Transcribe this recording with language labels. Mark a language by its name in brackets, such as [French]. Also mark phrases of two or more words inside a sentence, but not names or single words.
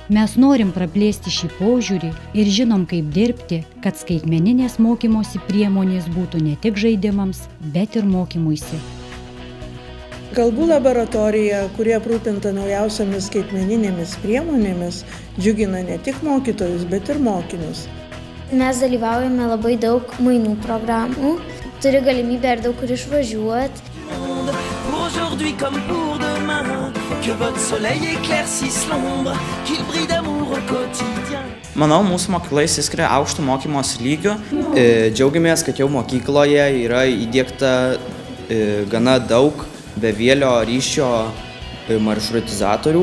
[Lithuanian] Mes norim praplėsti šį požiūrį ir žinom, kaip dirbti, kad skaitmeninės mokymosi priemonės būtų ne tik žaidimams, bet ir mokymuisi. Kalbų laboratorija, kuri aprūpinta naujausiamis skaitmeninėmis priemonėmis, džiugina ne tik mokytojus, bet ir mokinius. Mes dalyvaujame labai daug mainų programų, turi galimybę ir daug kur išvažiuoti. [French] Aujourd'hui comme pour demain, que votre soleil éclaircisse l'ombre, qu'il brille d'amour au quotidien. [Lithuanian] Manau, mūsų mokykla išsiskiria aukštų mokymosi lygių. Džiaugiamės, kad jau mokykloje yra įdiegta gana daug bevielio ryšio maršrutizatorių.